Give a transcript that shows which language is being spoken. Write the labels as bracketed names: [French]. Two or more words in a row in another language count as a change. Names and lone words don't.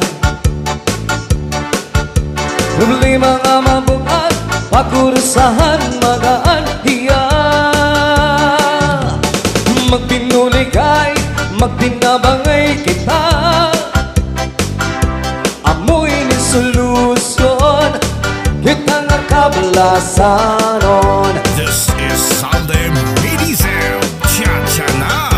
[Waray] Problema nga mabukat, pakurusahan magaan hiya. Magbinuligay, magdinabangay kita. Amoy ni solusyon, kita nga kablasanon. [English] This is Salde Midi Sound. Cha-cha na.